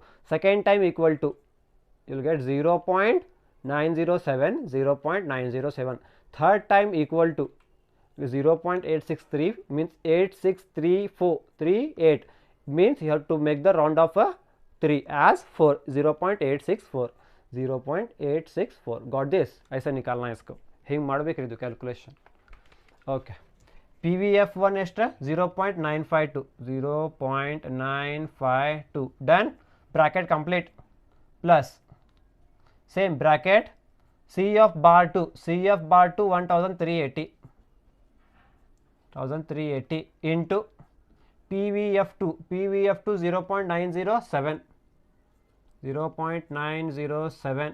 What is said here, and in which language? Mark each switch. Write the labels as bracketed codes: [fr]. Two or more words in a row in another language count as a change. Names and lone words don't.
[en] Second time equal to, you will get 0.907, 0.907. Third time equal to 0.863 means 863438 means you have to make the round of a 3 as 4, 0.864, 0.864. got this? [hi] ऐसा निकालना है इसको, [kn] ಹಿಂಗ್ ಮಾಡಬೇಕಿದು ಕ್ಯಾಲ್ಕುಲೇಷನ್. ಓಕೆ, PVF1 ಎಷ್ಟು? 0.952, 0.952. [en] done. Bracket complete. Plus same bracket CF bar 2, CF bar 2 1380, 1380 into PVF2, PVF2 0.907, 0.907.